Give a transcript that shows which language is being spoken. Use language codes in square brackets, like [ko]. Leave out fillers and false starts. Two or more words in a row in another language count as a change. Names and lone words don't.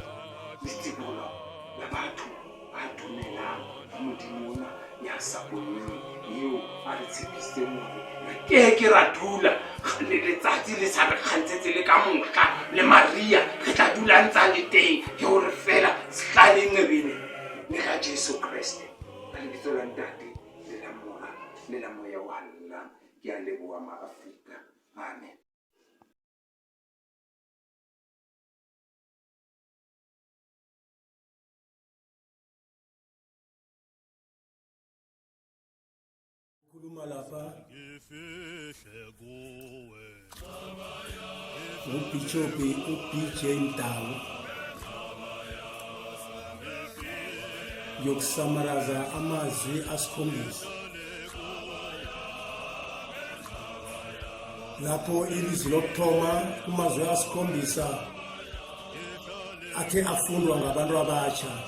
[st] la batho ba dumelang modimo ona ya sa boneng eo a re tshepisitseng hore ke ra dula le letsatsi le sa re kgantsetse le ka mohla le Maria re tla dula ntsa le teng ke hore fela sehlale ngebele le ka Jesu Kriste ka lebitso la ntate le la moya wa Allah ke a leboha maAfrika amen. [zu] Malapa uBishopi uDJ Ndawo yokusamaraza amazwi asikhombisa lapho ilizwi lokuthoma kumazwi asikhombisa athe afundwa ngabantu abatsha.